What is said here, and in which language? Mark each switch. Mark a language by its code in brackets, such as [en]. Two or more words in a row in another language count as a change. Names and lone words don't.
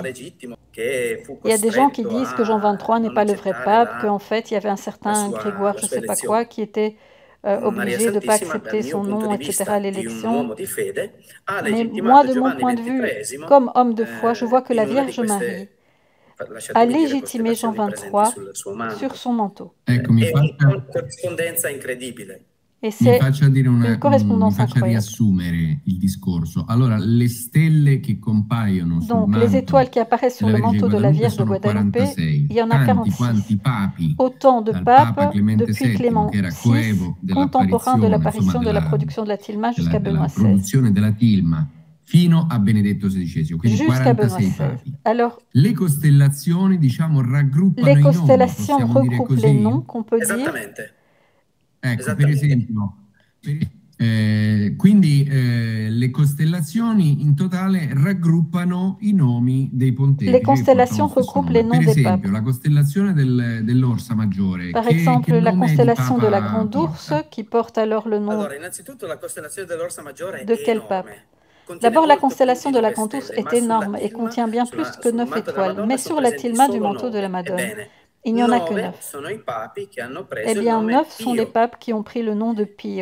[fr] Il y a des gens qui disent que Jean 23 n'est pas le vrai pape, qu'en fait il y avait un certain Grégoire je ne sais pas quoi qui était obligé de ne pas accepter son nom, etc. à l'élection. Mais moi, de mon point de vue, comme homme de foi, je vois que la Vierge Marie a légitimé Jean 23 sur son manteau. [it] E mi faccia dire mi faccia riassumere il discorso. Allora, le stelle che compaiono sul [fr] Donc, les étoiles qui apparaissent sur le manteau de la Vierge de Guadalupe, il y en a 46. Autant de papes depuis Clément VI, contemporain de l'apparition de la production de la tilma jusqu'à Benoît XVI. [it] Fino a Benedetto XVI, quindi 46 papi. [fr] Alors, [it] le costellazioni, diciamo, raggruppano [fr] les constellations regroupent les noms qu'on peut dire. [it] Ecco, per esempio, quindi le costellazioni in totale raggruppano i nomi dei pontefici. [fr] Les constellations regroupent les noms des papes. [it] La costellazione dell'Orsa Maggiore. [fr] Par exemple, la constellation de la Grande Ourse, qui porte alors le nom de quel pape? D'abord, la constellation de la Grande Ourse est énorme et contient bien plus que 9 étoiles, mais sur la tilma du manteau de la Madone, il n'y en a que 9. Eh bien, 9 sont les papes qui ont pris le nom de Pio.